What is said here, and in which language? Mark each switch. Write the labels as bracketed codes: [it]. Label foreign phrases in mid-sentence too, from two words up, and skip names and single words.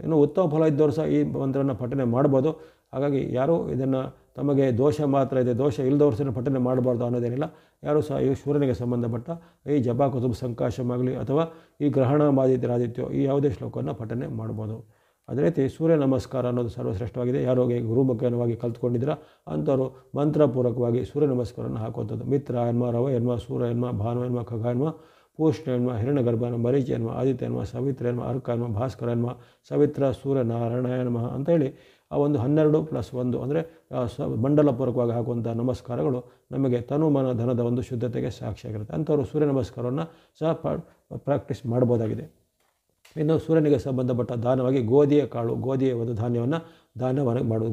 [kn] ಇನ್ನು ಉತ್ತಮ ಫಲ ಇದ್ದವರು ಸಹ ಈ ಮಂತ್ರವನ್ನು ಪಠನೆ ಮಾಡ್ಬೋದು. ಹಾಗಾಗಿ ಯಾರೂ ಇದನ್ನು ತಮಗೆ ದೋಷ ಮಾತ್ರ ಇದೆ, ದೋಷ ಇಲ್ಲದವ್ರು ಸಹ ಪಠನೆ ಮಾಡಬಾರ್ದು ಅನ್ನೋದೇನಿಲ್ಲ. ಯಾರೂ ಸಹ ಈ ಸೂರ್ಯನಿಗೆ ಸಂಬಂಧಪಟ್ಟ ಈ ಜಪ ಕುಸುಮ ಸಂಕಾಶಮಾಗಲಿ ಅಥವಾ ಈ ಗ್ರಹಣಾಮಾದಿತ್ಯರಾದಿತ್ಯೋ ಈ ಯಾವುದೇ ಶ್ಲೋಕವನ್ನು ಪಠನೆ ಮಾಡ್ಬೋದು. ಅದೇ ರೀತಿ ಸೂರ್ಯ ನಮಸ್ಕಾರ ಅನ್ನೋದು ಸರ್ವಶ್ರೇಷ್ಠವಾಗಿದೆ. ಯಾರಿಗೆ ಗುರುಮುಖೇನವಾಗಿ ಕಲ್ತ್ಕೊಂಡಿದ್ದೀರಾ ಅಂಥವರು ಮಂತ್ರಪೂರ್ವಕವಾಗಿ ಸೂರ್ಯ ನಮಸ್ಕಾರವನ್ನು ಹಾಕುವಂಥದ್ದು. [sa] ಮಿತ್ರ ಎನ್ಮ, ರವ ಎನ್ಮ, ಸೂರ್ಯ ಎನ್ಮ, ಭಾನು ಎನ್ಮ, ಖಗ ಎನ್ಮ, ಪೂಷ್ಣ ಎನ್ಮ, ಹಿರಣ್ಯಗರ್ಭ ಎನ್ಮ, ಮರೀಚ ಎನ್ಮ, ಆದಿತ್ಯ ಎನ್ಮ, ಸವಿತ್ರ ಎನ್ಮ, ಅರ್ಕ ಎನ್ಮ, ಭಾಸ್ಕರ ಎನ್ಮ, ಸವಿತ್ರ, ಸೂರ್ಯ, ನಾರಾಯಣ ನಮಃ [kn] ಅಂತೇಳಿ ಆ ಒಂದು 12+1 ಅಂದರೆ ಮಂಡಲಪೂರ್ವಕವಾಗಿ ಹಾಕುವಂಥ ನಮಸ್ಕಾರಗಳು ನಮಗೆ ತನು ಮನ ಧನದ ಒಂದು ಶುದ್ಧತೆಗೆ ಸಾಕ್ಷಿಯಾಗಿರುತ್ತೆ. ಅಂಥವರು ಸೂರ್ಯ ನಮಸ್ಕಾರವನ್ನು ಸಹ ಪ್ರಾಕ್ಟೀಸ್ ಮಾಡ್ಬೋದಾಗಿದೆ. ಇನ್ನು ಸೂರ್ಯನಿಗೆ ಸಂಬಂಧಪಟ್ಟ ದಾನವಾಗಿ ಗೋಧಿಯ ಕಾಳು, ಗೋಧಿಯ ಒಂದು ಧಾನ್ಯವನ್ನು ದಾನವಾಗಿ ಮಾಡೋದು.